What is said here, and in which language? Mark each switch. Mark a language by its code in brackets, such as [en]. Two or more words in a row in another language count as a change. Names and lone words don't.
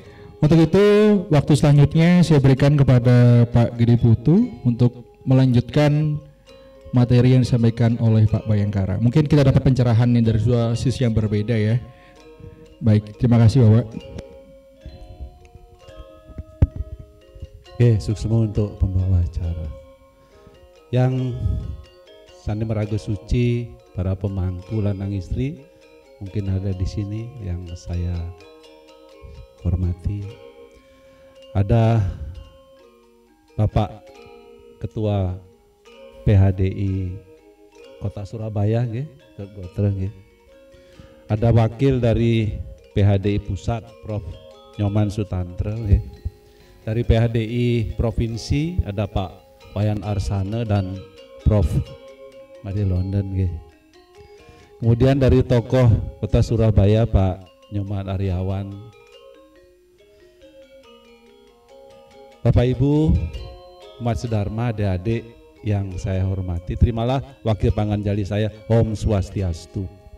[id] Untuk itu waktu selanjutnya saya berikan kepada Pak Gede Putu untuk melanjutkan materi yang disampaikan oleh Pak Bayangkara. Mungkin kita dapat pencerahan nih dari dua sisi yang berbeda ya. Baik, terima kasih Bapak. Oke, suksema untuk pembawa acara. Yang Sandi Merago Suci, para pemangku [ban] lanang istri, [id] mungkin ada di sini yang saya hormati. Ada Bapak Ketua PHDI Kota Surabaya [jv] nggih, nggih. [id] Ada wakil dari PHDI Pusat Prof Nyoman Sutantra nggih. Dari PHDI Provinsi ada Pak Wayan Arsana dan Prof Madi London nggih. Kemudian dari tokoh Kota Surabaya Pak Nyoman Aryawan. Bapak Ibu umat sedharma, adik-adik yang saya hormati, terimalah wakil panganjali saya, [ban] Om Swastiastu.